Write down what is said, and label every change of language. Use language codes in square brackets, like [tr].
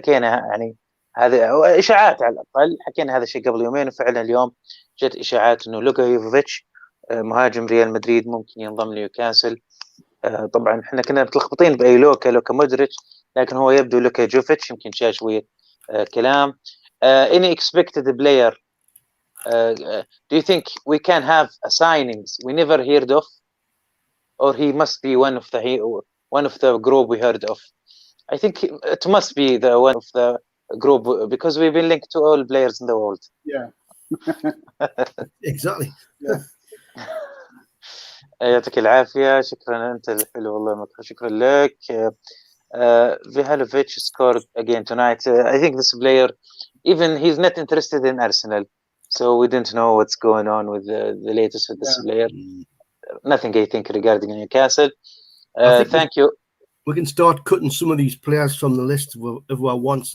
[ar] حكينا يعني هذه إشاعات على الأقل، حكينا هذا الشيء قبل يومين، وفعلا اليوم جت إشاعات إنه لوكا يوفيتش مهاجم ريال مدريد ممكن ينضم لنيوكاسل. طبعا احنا كنا متلخبطين بأي لوكا مودريتش، لكن هو يبدو لوكا جوفيتش. يمكن شوية كلام. [en] Any expected player do you think we can have a signings we never heard of, or he must be one of the group we heard of? I think it must be the one of the group because we've been linked to all players in the world. Yeah. Exactly. Yeah. [ar] يعطيك العافية. شكرا أنت الحلو والله، شكرا لك. [en] Vihalovic scored again tonight. I think this player, even he's not interested in Arsenal, so we didn't know what's going on with the latest with this player. Nothing, I think, regarding Newcastle. Thank you. We can start cutting some of these players from the list of our wants.